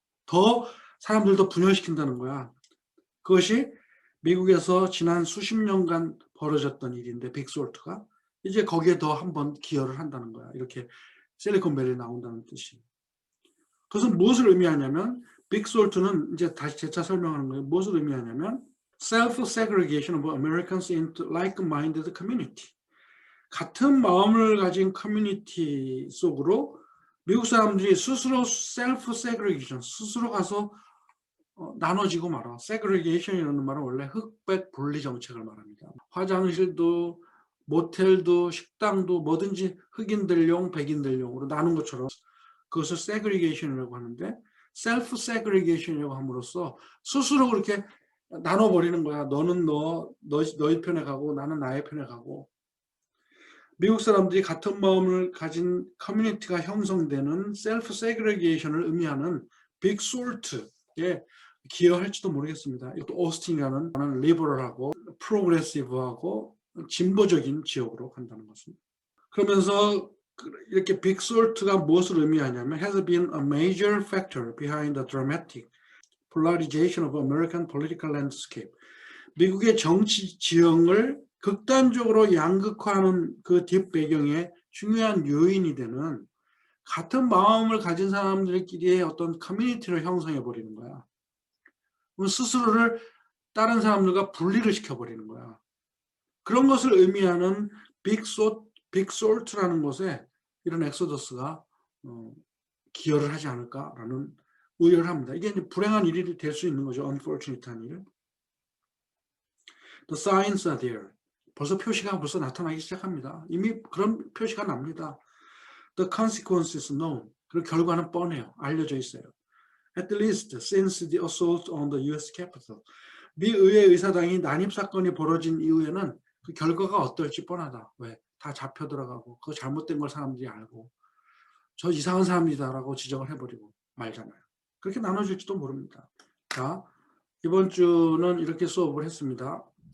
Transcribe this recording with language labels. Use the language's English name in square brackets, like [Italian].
[Korean] 더 사람들 더 분열시킨다는 거야. 그것이 미국에서 지난 수십 년간 벌어졌던 일인데 빅솔트가 이제 거기에 더 한번 기여를 한다는 거야. 이렇게 실리콘밸리 나온다는 뜻이. 그것은 무엇을 의미하냐면 빅솔트는 이제 다시 재차 설명하는 거예요. 무엇을 의미하냐면 [English] self-segregation of Americans into like-minded community. [Korean] 같은 마음을 가진 커뮤니티 속으로 미국 사람들이 스스로 self-segregation, 스스로 가서 나눠지고 말아. segregation이라는 말은 원래 흑백 분리 정책을 말합니다. 화장실도 모텔도 식당도 뭐든지 흑인들용 백인들용으로 나눈 것처럼 그것을 segregation이라고 하는데 self segregation이라고 함으로써 스스로 그렇게 나눠버리는 거야. 너는 너희 편에 가고 나는 나의 편에 가고. 미국 사람들이 같은 마음을 가진 커뮤니티가 형성되는 self segregation을 의미하는 big salt에 기여할지도 모르겠습니다. 이것도 오스틴이라는 리버럴하고 프로그레시브하고 진보적인 지역으로 간다는 것입니다. 그러면서 이렇게 빅 솔트가 무엇을 의미하냐면 [English] has been a major factor behind the dramatic polarization of American political landscape. [Korean] 미국의 정치 지형을 극단적으로 양극화하는 그 뒷배경에 중요한 요인이 되는 같은 마음을 가진 사람들끼리의 어떤 커뮤니티를 형성해 버리는 거야. 스스로를 다른 사람들과 분리를 시켜버리는 거야. 그런 것을 의미하는 빅 솔트라는 것에 이런 엑소더스가 기여를 하지 않을까라는 우려를 합니다. 이게 이제 불행한 일이 될 수 있는 거죠. unfortunate한 일. [English] The signs are there. [Korean] 벌써 표시가 나타나기 시작합니다. 이미 그런 표시가 납니다. [English] The consequences known. [Korean] 그리고 결과는 뻔해요. 알려져 있어요. [English] At least since the assault on the U.S. Capitol. [Korean] 미 의회 의사당이 난입 사건이 벌어진 이후에는 그 결과가 어떨지 뻔하다. 왜? 다 잡혀 들어가고 그거 잘못된 걸 사람들이 알고 저 이상한 사람이다라고 지적을 해버리고 말잖아요. 그렇게 나눠질지도 모릅니다. 자, 이번 주는 이렇게 수업을 했습니다.